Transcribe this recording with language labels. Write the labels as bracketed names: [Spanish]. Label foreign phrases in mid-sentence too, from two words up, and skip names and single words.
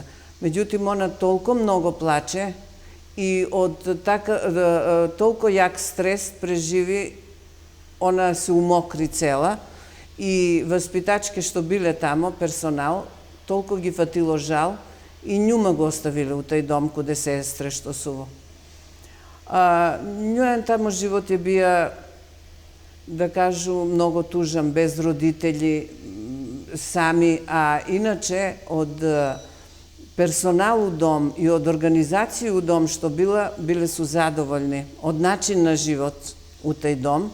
[Serbian] Međutim, ona toliko mnogo plače i od toliko jak stres preživi, ona se umokri cela i vaspitačke što bile tamo, personal, toliko gi fatilo žal i njuma go ostavile u taj dom kude sestre što su. [Macedonian] Њојан тамо живот е бија, да кажу, многу тужан, без родители, сами, а иначе од персонал у дом и од организација у дом што биле су задоволни од начин на живот у тај дом.